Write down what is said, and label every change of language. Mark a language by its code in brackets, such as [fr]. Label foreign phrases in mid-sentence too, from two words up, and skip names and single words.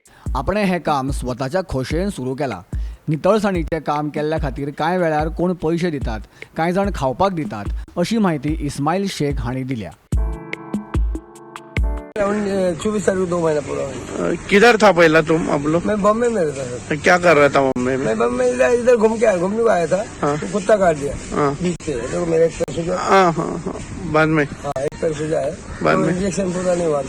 [kok] आपणे हे काम स्वताच्या खोशेन सुरू केला। नितळसाणीचे काम केल्ल्या खातीर कांय वेळार कोण पैसे दितात, कांय जाण खावपाक दितात, अशी माहिती इस्माईल शेख हांणी दिल्या। [hi] 24 तारीख 2 महीना पूरा। किधर था पहला तुम अब लोग? मैं बम्बई में रहता था। क्या कर रहा था बम्बई में? मैं बम्बई इधर घूमने को आया था। तो कुत्ता काट दिया बीच से। तो मेरा एक पैर सूजा। हाँ, बाद में एक पैर सूजा है। बाद में इंजेक्शन पूरा नहीं हुआ।